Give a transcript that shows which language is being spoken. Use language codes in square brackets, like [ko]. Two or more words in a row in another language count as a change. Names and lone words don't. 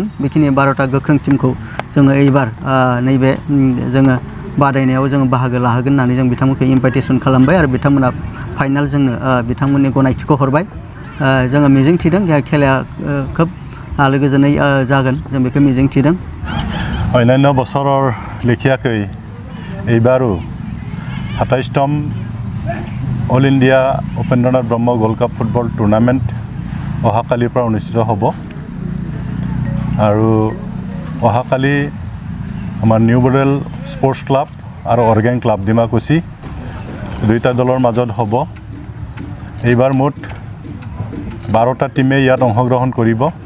[brx] बेखिनि 12टा गोख्रों टिमखौ जोङो एबार नैबे जोङो बादायनायाव जोङो बाहागो लाहोगोन होननानै जों बिथांमोनखौ इनभाइटेसन खालामबाय आरो बिथांमोना फाइनाल जोंनो बिथांमोननि गनायथिखौ हरबाय। जोङो मिजिं थिदों खेलाया खोब आलो गोजोनै जागोन, जों बेखौ मिजिं थिदों। [as] अन्यान्य बছৰৰ লেখীয়াকৈ এইবাৰো 27তম অল ইণ্ডিয়া উপেন্দ্ৰনাথ ব্ৰহ্ম গ'ল্ড কাপ ফুটবল টুৰ্ণামেণ্ট অহাকালিৰ পৰা অনুষ্ঠিত হ'ব আৰু অহাকালি আমাৰ নিউ মডেল স্পৰ্টছ ক্লাব আৰু অৰ্গেন ক্লাব ডিমাকুচি দুইটা দলৰ মাজত হ'ব এইবাৰ মুঠ 12টা টিমে ইয়াত অংশগ্ৰহণ কৰিব